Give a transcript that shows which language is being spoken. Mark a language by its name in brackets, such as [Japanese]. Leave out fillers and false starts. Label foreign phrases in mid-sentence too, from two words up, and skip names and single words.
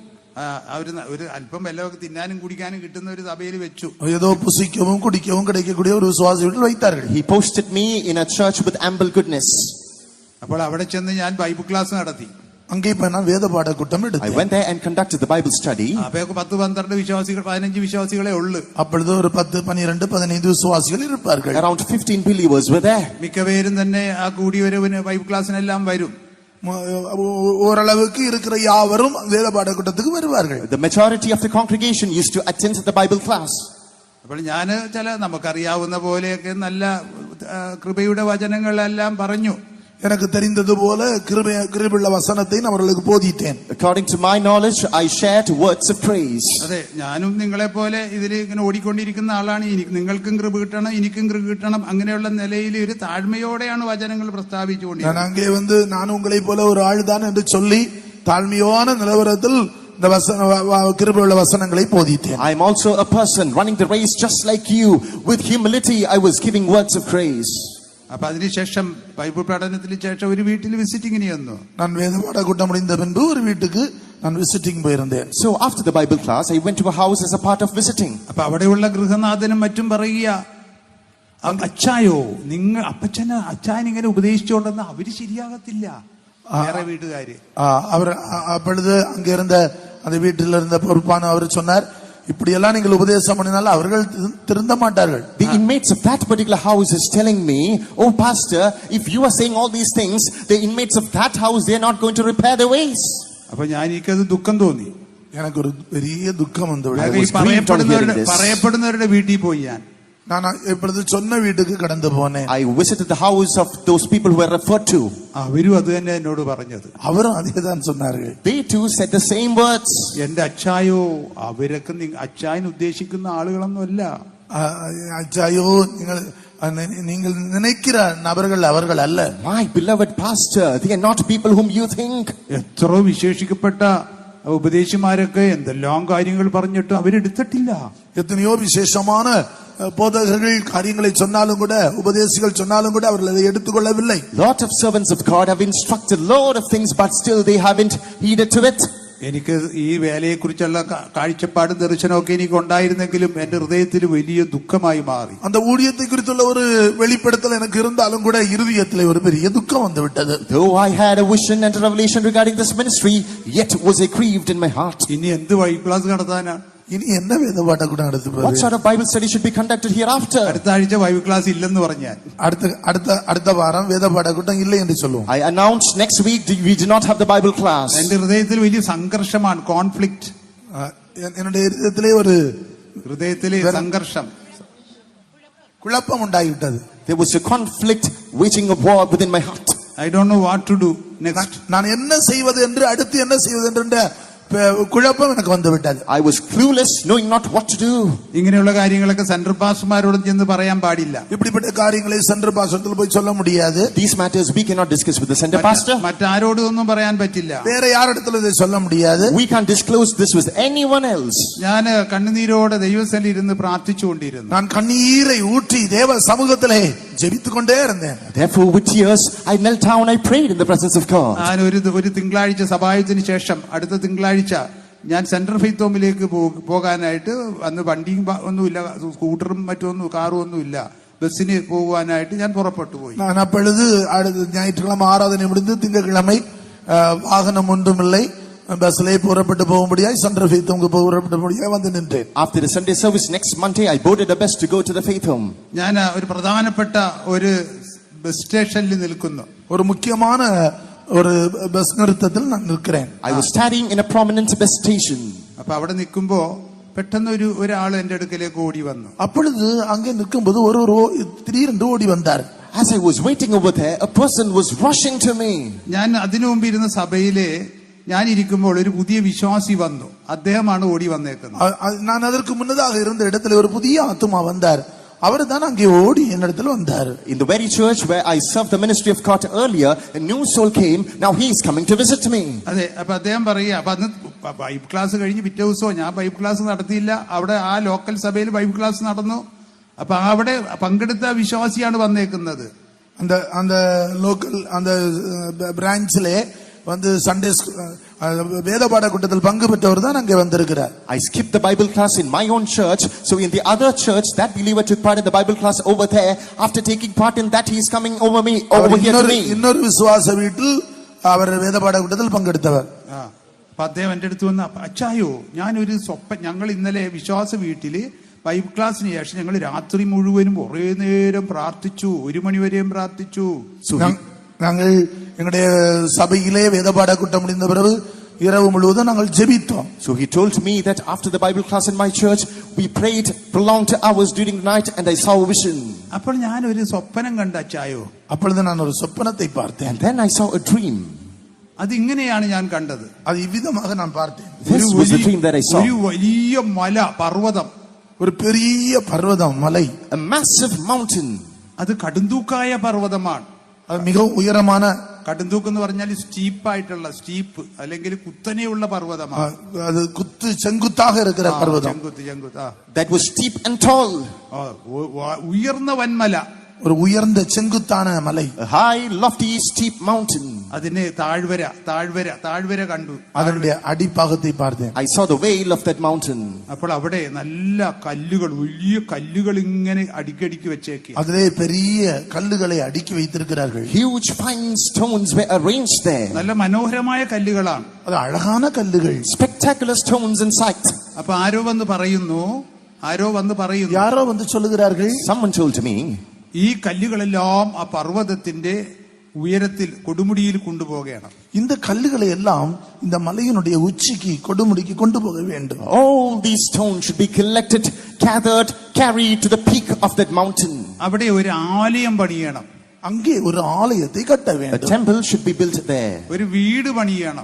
[Malayalam] ഒരു അല്പം വല്ലതൊക്കെ തിന്നാനും കുടിക്കാനും കിട്ടുന്ന ഒരു സഭയിൽ വെച്ചു. [Tamil] ஏதோ புசிக்கவும் குடிக்கவும் கிடைக்கக்கூடிய ஒரு விசுவாச வீட்டில் வைத்தார்கள். [English] He posted me in a church with ample goodness. [Malayalam] അപ്പോൾ അവിടെ ചെന്ന് ഞാൻ ബൈബിൾ ക്ലാസ് നടത്തി. [Tamil] அங்கே போய் நான் வேத பாட கூட்டம் [English] I [Tamil] எடுத்தேன். [English] went there and conducted the Bible study. [Malayalam] അപ്പൊ 10-12 വിശ്വാസികൾ 15 വിശ്വാസികളെ ഉള്ളു. [Tamil] அப்பொழுது ஒரு 10, 12, 15 விசுவாசிகள் இருப்பார்கள். [English] Around 15 believers were there. [Malayalam] മിക്കവരും തന്നെ ആ കൂടിയവരവന് ബൈബിൾ ക്ലാസ്സിനെല്ലാം വരും. [Tamil] ஓரளவுக்கு இருக்கிற யாவரும் வேத பாட கூட்டத்துக்கு வருவார்கள். [English] The majority of the congregation used to attend the Bible class. [Malayalam] അപ്പോൾ ഞാൻ നമുക്കറിയാവുന്ന പോലെയൊക്കെ നല്ല കൃപയുടെ വചനങ്ങളെല്ലാം പറഞ്ഞു. [Tamil] எனக்கு தெரிந்தது போல கிருபையுள்ள வசனத்தை நான் அவர்களுக்கு போதித்தேன். [English] According to my knowledge, I shared words of praise. [Malayalam] അതെ, ഞാനും നിങ്ങളെ പോലെ ഇതിൽ ഇങ്ങനെ ഓടിക്കൊണ്ടിരിക്കുന്ന ആളാണ്. നിങ്ങൾക്കും കൃപ കിട്ടണം, എനിക്കും കൃപ കിട്ടണം, അങ്ങനെയുള്ള നിലയിൽ ഒരു താഴ്മയോടെയാണ് വചനങ്ങൾ പ്രസ്താവിച്ചുകൊണ്ടിരിക്കുന്നത്. [Tamil] நான் அங்கே வந்து நான் உங்களை போல ஒரு ஆள்தான் என்று சொல்லி தாழ்மையான நிலவரத்தில் இந்த கிருபையுள்ள வசனங்களை போதித்தேன். [English] I am also a person running the race just like you. With humility, I was giving words of praise. [Malayalam] അപ്പൊ അതിനുശേഷം ബൈബിൾ പഠനത്തിന് ശേഷം ഒരു വീട്ടിൽ വിസിറ്റിംഗിന് ചെന്നു. [Tamil] நான் வேத பாட கூட்டம் முடிந்த பின்பு ஒரு வீட்டுக்கு நான் விசிட்டிங் போயிருந்தேன். [English] So after the Bible class, I went to a house as a part of visiting. [Malayalam] അപ്പൊ അവിടെയുള്ള ഗൃഹനാഥനും മറ്റും പറയുക, അച്ചായോ അച്ചായൻ ഇങ്ങനെ ഉപദേശിച്ചുകൊണ്ടെന്ന് അവര് ശരിയാകത്തില്ല, വേറെ വീട്ടുകാര്. [Tamil] அவர் அப்பொழுது அங்க இருந்த அந்த வீட்டில் இருந்த பொறுப்பான அவர் சொன்னார், இப்படி எல்லாம் நீங்கள் உபதேசம் பண்ணினால் அவர்கள் திருந்த மாட்டார்கள். [English] The inmates of that particular house is telling me, oh pastor, if you are saying all these things, the inmates of that house, they are not going to repair their ways. [Malayalam] അപ്പൊ എനിക്കത് ദുഃഖം തോന്നി. [Tamil] எனக்கு ஒரு பெரிய துக்கம் வந்து [Malayalam] പറയപ്പെടുന്നവരുടെ വീട്ടിൽ പോയി [Tamil] நான் இப்பொழுது சொன்ன வீட்டுக்கு கடந்து போனேன். [English] I visited the house of those people who were referred to. [Malayalam] അവരും അത് തന്നെ എന്നോട് പറഞ്ഞത്. [Tamil] அவரும் அதே தான் சொன்னார்கள். [English] They too said the same words. [Malayalam] എന്റെ അച്ചായോ അവരൊക്കെ അച്ചായൻ ഉദ്ദേശിക്കുന്ന ആളുകളൊന്നുമല്ല. [Tamil] அச்சாயோ நீங்கள் நினைக்கிற நபர்கள் அவர்கள் அல்ல. [English] My beloved pastor, they are not people whom you think. [Malayalam] എത്ര വിശേഷിക്കപ്പെട്ട ഉപദേശിമാരൊക്കെ എന്തെല്ലാം കാര്യങ്ങൾ പറഞ്ഞിട്ട് അവരെടുത്തിട്ടില്ല. [Tamil] எத்தனையோ விசேஷமான போதகர்கள் காரியங்களை சொன்னாலும் கூட, உபதேசிகள் சொன்னாலும் கூட அவர்கள் அதை எடுத்துக்கொள்ளவில்லை. [English] Lot of servants of God have instructed lot of things, but still they haven't heeded to it. [Malayalam] എനിക്ക് ഈ വേലയെ കുറിച്ചുള്ള കാഴ്ചപ്പാടും ദർശനമൊക്കെ എനിക്ക് ഉണ്ടായിരുന്നെങ്കിലും എന്റെ ഹൃദയത്തിൽ വലിയ ദുഃഖമായി മാറി. [Tamil] அந்த ஊழியத்தை குறித்துள்ள ஒரு வெளிப்படுத்தல் எனக்கு இருந்தாலும் கூட இருதயத்திலே ஒரு பெரிய துக்கம் வந்து விட்டது. [English] Though I had a vision and a revelation regarding this ministry, yet was I grieved in my heart. [Malayalam] ഇനി എന്ത് ബൈബിൾ ക്ലാസ് നടത്താനാ? ഇനി என்ன വേத പാഠം കൂടെ നടത്തുന്നത്? [English] What sort of Bible study should be conducted hereafter? [Malayalam] അടുത്ത ആഴ്ച ബൈബിൾ ക്ലാസ് ഇല്ലെന്ന് പറഞ്ഞാൽ അടുത്ത വാരം വേദ പാഠകൂട്ടം ഇല്ല എന്ന് சொல்லுவோம். [English] I announced next week we do not have the Bible class. [Malayalam] എന്റെ ഹൃദയത്തിൽ വലിയ സംഘർഷമാണ്, കോൺഫ്ലിക്റ്റ്. [Tamil] என்னுடைய [Malayalam] ഹൃദയത്തിലെ ഒരു ഹൃദയത്തിലെ സംഘർഷം, കുഴപ്പം ഉണ്ടായിട്ടത്. [English] There was a conflict waging a war within my heart. I don't know what to do next. [Tamil] நான் என்ன செய்வது என்று அடுத்து என்ன செய்வது என்ற [Malayalam] കുഴപ്പം എനിക്ക് വന്നുവിട്ടത്. [English] I was clueless, knowing not what to do. [Malayalam] ഇങ്ങനെയുള്ള കാര്യങ്ങളൊക്കെ സെൻട്രൽ പാസ്റ്റർമാരോടും ചെന്ന് പറയാൻ പാടില്ല. [Tamil] இப்படிப்பட்ட காரியங்களை சென்டர் பாஸ்டர்ல போய் சொல்ல முடியாது. [English] These matters we cannot discuss with the center pastor. [Malayalam] മറ്റാരോടും ഒന്നും പറയാൻ പറ്റില്ല. [Tamil] വേറെ யாரிடத்துல இதை சொல்ல முடியாது. [English] We can't disclose this with anyone else. [Malayalam] ഞാൻ കണ്ണുനീരോടെ ദൈവസന്നിധിയിൽ ഇരുന്ന് പ്രാർത്ഥിച്ചുകൊണ്ടിരുന്നു. [Tamil] நான் கண்ணீரை ஊற்றி தேவ சமூகத்திலே ஜெபித்துக்கொண்டே இருந்தேன். [English] Therefore with tears I knelt down, I prayed in the presence of God. [Malayalam] ഞാൻ ഒരു തിങ്കളാഴ്ച സഭായത്തിന് ശേഷം അടുത്ത തിങ്കളാഴ്ച ഞാൻ സെൻട്രൽ ഫെയ്ത്ത് ഹോമിലേക്ക് പോകാനായിട്ട് അന്ന് വണ്ടിയും ഒന്നുമില്ല, സ്കൂട്ടറും മറ്റൊന്നും കാറും ഒന്നുമില്ല, ബസ്സിന് പോകുവാനായിട്ട് ഞാൻ പുറപ്പെട്ടു പോയി. [Tamil] நான் அப்பொழுது ஞாயிற்றுக்கிழமை ஆராதனை முடிந்து திங்கட்கிழமை வாகனம் ஒன்றுமில்லை, பஸ்ஸிலே புறப்பட்டு போகும்படியாய் சென்ட்ரல் ஃபெய்த் ஹோமுக்கு புறப்பட்டும்படியாய் வந்து நின்றேன். [English] After the Sunday service next Monday I boarded a bus to go to the faith home. [Malayalam] ഞാൻ ഒരു പ്രധാനപ്പെട്ട ഒരു ബസ് സ്റ്റേഷനിൽ നിൽക്കുന്നു. [Tamil] ஒரு முக்கியமான ஒரு பஸ் நிறுத்தத்தில் நான் நிற்கிறேன். [English] I was standing in a prominent bus station. [Malayalam] അപ്പൊ അവിടെ നിൽക്കുമ്പോ പെട്ടെന്ന് ഒരാൾ എന്റെ അടുക്കലേക്ക് ഓടി വന്നു. [Tamil] அப்பொழுது அங்கே நிற்கும்போது திடீரென்று ஓடி வந்தார். [English] As I was waiting over there, a person was rushing to me. [Malayalam] ഞാൻ അതിനു മുമ്പ് ഇരുന്ന സഭയിലെ ഞാൻ ഇരിക്കുമ്പോൾ ഒരു പുതിയ വിശ്വാസി വന്നു. അദ്ദേഹമാണ് ഓടി വന്നേക്കുന്നത്. [Tamil] நான் அதற்கு முன்னதாக இருந்த இடத்துல ஒரு புதிய ஆத்துமா வந்தார். அவர் தான் அங்கே ஓடி என்னிடத்தில் வந்தார். [English] In the very church where I served the ministry of God earlier, a new soul came. Now he is coming to visit me. [Malayalam] അതെ, അപ്പൊ അദ്ദേഹം പറയുക, അപ്പൊ അന്ന് ബൈബിൾ ക്ലാസ് കഴിഞ്ഞ് പിറ്റേ ദിവസവും ഞാൻ ബൈബിൾ ക്ലാസ് നടത്തിയില്ല. അവിടെ ആ ലോക്കൽ സഭയിൽ ബൈബിൾ ക്ലാസ് നടന്നു. അപ്പൊ അവിടെ പങ്കെടുത്ത വിശ്വാസിയാണ് വന്നേക്കുന്നത്. [Tamil] அந்த லோக்கல் அந்த பிரான்ச்ல வந்து சண்டே வேத பாட கூட்டத்தில் பங்கு பெற்றவர் தான் அங்கே வந்திருக்கிறார். [English] I skipped the Bible class in my own church, so in the other church that believer took part in the Bible class over there. After taking part in that, he is coming over here to me. [Tamil] இன்னொரு விசுவாச வீட்டில் அவர் வேத பாட கூட்டத்தில் பங்கெடுத்தவர். [Malayalam] അപ്പൊ അദ്ദേഹം എന്റെ അടുത്ത് വന്ന്, അച്ചായോ ഞാനൊരു ഞങ്ങൾ ഇന്നലെ വിശ്വാസ വീട്ടില് ബൈബിൾ ക്ലാസ്സിന് ശേഷം ഞങ്ങൾ രാത്രി മുഴുവനും ഒരേ നേരം പ്രാർത്ഥിച്ചു, 1 മണി വരെയും പ്രാർത്ഥിച്ചു. [Tamil] நாங்கள் எங்களுடைய சபையிலே வேத பாட கூட்டம் முடிந்த பிறகு இரவு முழுவதும் நாங்கள் ஜெபித்தோம். [English] So he told me that after the Bible class in my church we prayed prolonged hours during the night and I saw a vision. [Malayalam] അപ്പോൾ ഞാൻ ഒരു സ്വപ്നം കണ്ട അച്ചായോ. [Tamil] அப்பொழுது நான் ஒரு சொப்பனத்தை பார்த்தேன். [English] And then I saw a dream. [Malayalam] അതിങ്ങനെയാണ് ഞാൻ കണ്ടത്. [Tamil] அது இவ்விதமாக நான் பார்த்தேன். [English] This was the dream that I saw. [Malayalam] ഒരു വലിയ മല, പർവ്വതം, [Tamil] ஒரு பெரிய பர்வதம், மலை, [English] a massive mountain. [Malayalam] അത് കടുന്തൂക്കായ പർവ്വതമാണ്. [Tamil] அது மிகவும் உயரமான, [Malayalam] കടുന്തൂക്ക് എന്ന് പറഞ്ഞാൽ സ്റ്റീപ്പായിട്ടുള്ള, സ്റ്റീപ്പ് അല്ലെങ്കിൽ കുത്തനെയുള്ള പർവ്വതമാണ്. [Tamil] அது செங்குத்தாக இருக்கிற பர்வதம். [Malayalam] ചെങ്കുത്ത്. [English] That was steep and tall. [Malayalam] ഉയർന്ന വൻമല, [Tamil] ஒரு உயர்ந்த செங்குத்தான மலை, [English] A high lofty steep mountain. [Malayalam] അതിന് താഴ്വര കണ്ടു. [Tamil] அதனுடைய அடிப்பாகத்தை பார்த்தேன். [English] I saw the veil of that mountain. [Malayalam] അപ്പോൾ അവിടെ നല്ല കല്ലുകൾ, വലിയ കല്ലുകൾ ഇങ്ങനെ അടുക്കി വെച്ചേക്കി. [Tamil] அதிலே பெரிய கல்லுகளை அடுக்கி வைத்திருக்கிறார்கள். [English] Huge fine stones were arranged there. [Malayalam] നല്ല മനോഹരമായ കല്ലുകളാണ്. [Tamil] அது அழகான கல்லுகள். [English] Spectacular stones in sight. [Malayalam] അപ്പൊ ആരോ വന്ന് പറയുന്നു, [Tamil] யாரோ வந்து சொல்லுகிறார்கள், [English] Someone told me, [Malayalam] ഈ കല്ലുകളെല്ലാം ആ പർവ്വതത്തിന്റെ ഉയരത്തിൽ കൊടുമുടിയിൽ കൊണ്ടുപോകണം. [Tamil] இந்த கல்லுகளை எல்லாம் இந்த மலையினுடைய உச்சிக்கு கொடுமுடிக்கு கொண்டு போக வேண்டும். [English] all these stones should be collected, gathered, carried to the peak of that mountain. [Malayalam] അവിടെ ഒരു ആലയം പണിയണം. [Tamil] அங்கே ஒரு ஆலயத்தை கட்ட [English] A [Tamil] வேண்டும். [English] temple should be built there. [Malayalam] ഒരു വീട് പണിയണം.